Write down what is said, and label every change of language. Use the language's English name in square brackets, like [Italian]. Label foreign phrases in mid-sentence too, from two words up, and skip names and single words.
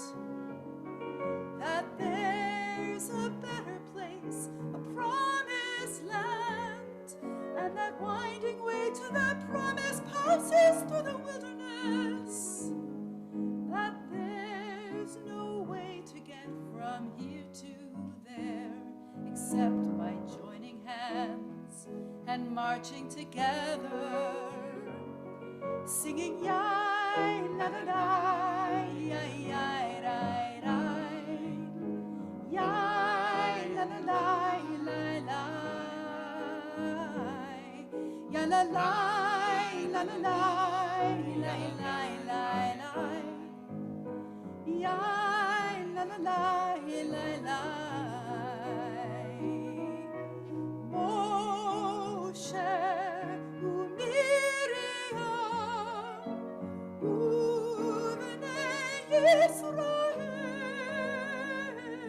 [English] That there's a better place, a promised land, and that winding way to that promise passes through the wilderness. That there's no way to get from here to there except by joining hands and marching together, singing yai la la la, yai yai rai rai, yai la la la la la, ya la la la la la la la la, yai la la la la la. [Hebrew] Moshe u'Miriam u'bnei Yisrael